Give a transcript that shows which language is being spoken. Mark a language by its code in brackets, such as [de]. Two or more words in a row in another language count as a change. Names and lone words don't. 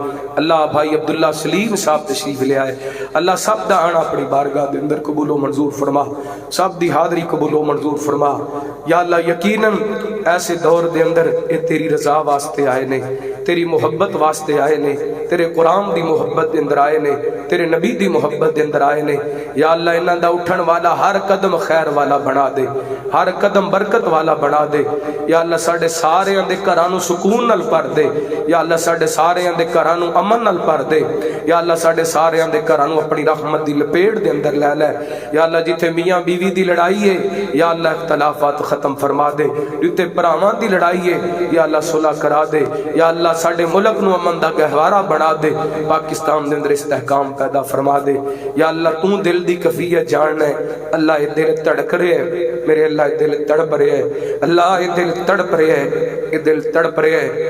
[pa] اللہ بھائی عبداللہ سلیم صاحب تشریف لے آئے. اللہ سب دا آنا اپنی بارگاہ دے اندر قبول و منظور فرما, سب دی حاضری قبول و منظور فرما. یا اللہ یقیناً ایسے دور دے اندر اے تیری رضا واسطے آئے نے, تیری محبت واسطے آئے نے, تیرے قرآن دی محبت دے اندر آئے نے, تیرے نبی دی محبت دے اندر آئے نے. یا اللہ انہاں دا اٹھن والا ہر قدم خیر والا بنا دے, ہر قدم برکت والا بنا دے. یا اللہ ساڑھے سارے اندے گھراں نوں سکون نال بھر دے. یا اللہ ساڑھے سارے اندے گھراں نوں امن نال بھر دے. یا اللہ ساڑھے سارے اندے گھراں نوں اپنی رحمت دی لپیٹ دے اندر لے لے. یا اللہ جتھے میاں بیوی دی لڑائی ہے یا اللہ اختلافات ختم فرما دے, جتھے بھراواں دی لڑائی ہے یا اللہ صلح کرا دے. یا اللہ ساڑھے ملک نو امن دا گہوارہ بنا دے, پاکستان دے اندر استحکام پیدا فرما دے. یا اللہ تو دل دی کیفیت جاننا ہے. [ur] اللہ یہ دل تڑک رہے ہے میرے, اللہ یہ دل تڑپ رہے ہے, اللہ یہ دل تڑپ رہے ہے, یہ دل تڑپ رہے ہے.